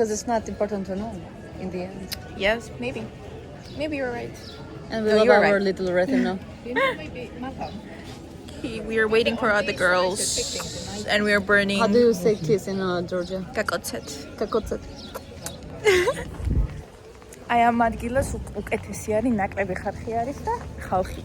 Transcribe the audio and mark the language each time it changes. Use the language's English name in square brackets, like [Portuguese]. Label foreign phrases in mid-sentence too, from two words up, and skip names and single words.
[English] Because it's not important to know in the end. Yes, maybe. Maybe you're right. And we No, love you're our right. little Rethymno. We are waiting for other girls, and we are burning. How do you say kiss in Georgia? Kakotset. Kakotset. [Georgian] აი ამ ადგილას უკეთესი არის ნაკლები ხალხი არის და ხალხი.